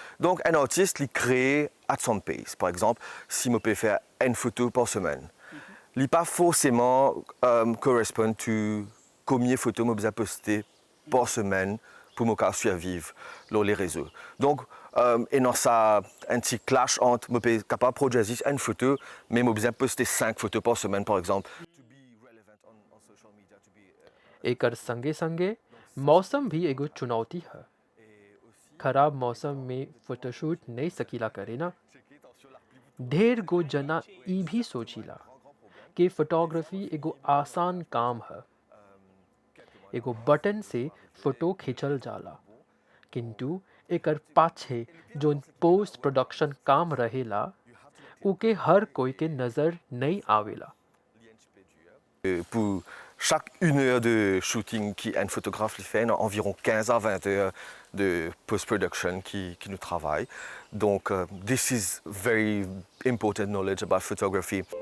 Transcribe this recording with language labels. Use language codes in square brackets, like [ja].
[fr] Donc un artiste il crée [en] at [fr] son [en] pace. [fr] Par exemple, si on peut faire une photo par semaine, il pas forcément correspond to combien de photos on besoin poster par semaine pour me survivre sur les réseaux. Donc et dans ça un petit clash entre me capable de produire juste une photo mais me besoin poster 5 photos par semaine par exemple. [bho] एकर संगे संगे मौसम भी एगो चुनौती है। खराब मौसम में फोटोशूट नहीं सकीला करे ना। ढेर गो जना ई भी सोचीला कि फोटोग्राफी एगो आसान काम है, एगो बटन से फोटो खींचल जाला, किंतु एकर पाछे जोन पोस्ट प्रोडक्शन काम रहेला उके हर कोई के नजर नहीं आवेला। [fr] Pour chaque 1 heure de shooting qu'un photographe fait, il y a environ 15 à 20 heures de post-production qui nous travaille. [en] Donc, this is very important knowledge about photography.